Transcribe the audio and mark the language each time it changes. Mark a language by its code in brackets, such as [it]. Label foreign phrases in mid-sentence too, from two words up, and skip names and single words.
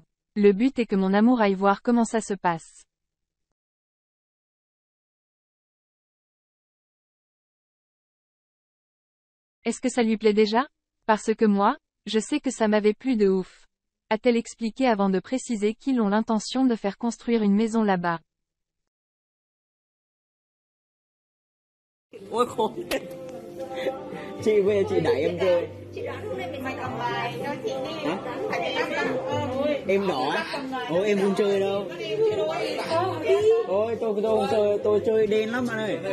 [fr] Le but est que mon amour aille voir comment ça se passe. Est-ce que ça lui plaît déjà? Parce que moi, je sais que ça m'avait plu de ouf. A-t-elle expliqué avant de préciser qu'ils ont l'intention de faire construire une maison là-bas. [vi] Ôi khổ. Chị về chị đẩy em chơi. Chị đoán hôm nay mình phải cầm bài cho chị đi. Hả? Phải chị đang cầm. Em đỏ á? Ôi em không chơi đâu. Ôi tôi không chơi, tôi chơi đen lắm bạn ơi.